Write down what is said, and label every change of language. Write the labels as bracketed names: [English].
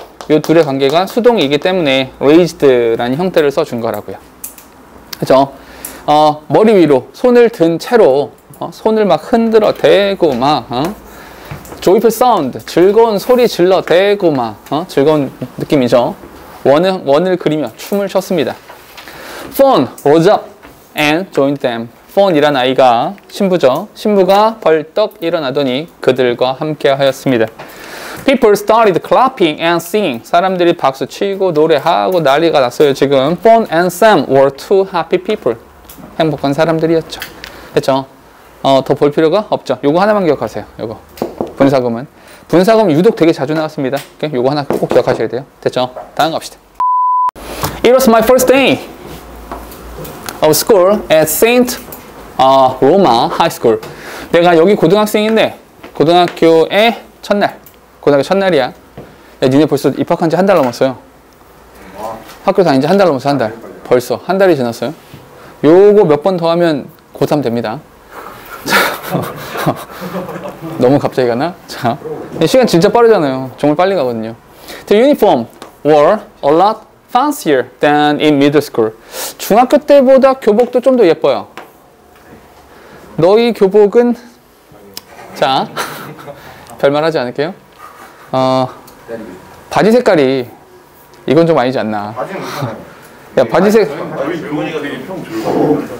[Korean] 이 둘의 관계가 수동이기 때문에 raised라는 형태를 써준 거라고요. 그죠? 머리 위로 손을 든 채로 손을 막 흔들어 대고 막 joyful sound, 즐거운 소리 질러 대고 막 즐거운 느낌이죠. 원을 그리며 춤을 췄습니다. [English] Fawn rose up and joined them. [Korean] Fawn이란 아이가 신부죠. 신부가 벌떡 일어나더니 그들과 함께 하였습니다. [English] People started clapping and singing. [Korean] 사람들이 박수 치고 노래하고 난리가 났어요. [English] 지금 Fawn and Sam were two happy people. [Korean] 행복한 사람들이었죠. 됐죠? 더 볼 필요가 없죠. 요거 하나만 기억하세요. 요거 분사구문. 분사구문 유독 되게 자주 나왔습니다. 요거 하나 꼭 기억하셔야 돼요. 됐죠? 다음 갑시다. [English] It was my first day of school at Saint Roma High School. [Korean] 내가 여기 고등학생인데 고등학교의 첫날. 고등학교 첫날이야. 야, 니네 벌써 입학한 지 한 달 넘었어요. 학교 다닌 지 한 달 넘었어. 한 달. 벌써 한 달이 지났어요. 요거 몇 번 더 하면 고3 됩니다. 너무 갑자기 가나? 자, 시간 진짜 빠르잖아요. 정말 빨리 가거든요. [English] The uniform were a lot fancier than in middle school. [Korean] 중학교 때보다 교복도 좀 더 예뻐요. 너희 교복은 자, 별말 하지 않을게요. 바지 색깔이 이건 좀 아니지 않나. 바지는 괜찮아요. 야, 바지 색 저희 젊은이가 되게 평 좋아요.